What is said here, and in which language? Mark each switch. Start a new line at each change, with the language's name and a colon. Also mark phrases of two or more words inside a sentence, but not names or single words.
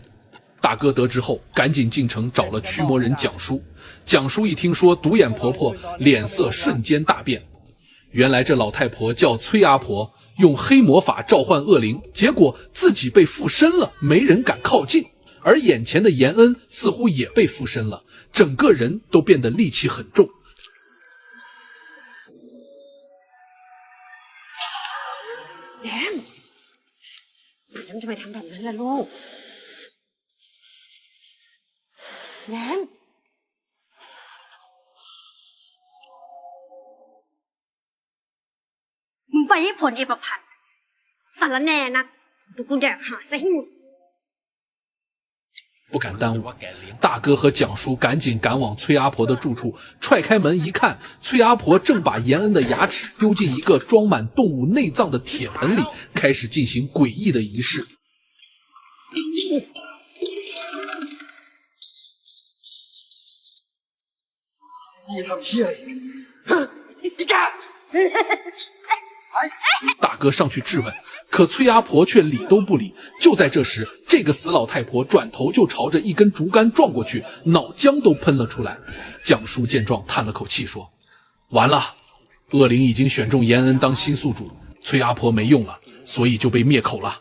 Chinese: 大哥得知后赶紧进城找了驱魔人蒋叔，蒋叔一听说独眼婆婆，脸色瞬间大变。原来这老太婆叫崔阿婆，用黑魔法召唤恶灵，结果自己被附身了，没人敢靠近。而眼前的严恩似乎也被附身了，整个人都变得戾气很重。
Thai: แย้มทำไมทำแบบนั้นล่ะลูกแย้มมึงไปให้ผลเอประพันธ์สารแน่นักดูกูแดกหาซะให้หมด
Chinese: 不敢耽误，大哥和蒋叔赶紧赶往崔阿婆的住处，踹开门一看，崔阿婆正把严恩的牙齿丢进一个装满动物内脏的铁盆里，开始进行诡异的仪式。
Thai: 你ทำเหี้ยอะไรอีกา
Chinese: 大哥上去质问，可崔阿婆却理都不理。就在这时，这个死老太婆转头就朝着一根竹竿撞过去，脑浆都喷了出来。蒋叔见状叹了口气说：“完了，恶灵已经选中严恩当新宿主，崔阿婆没用了，所以就被灭口了。”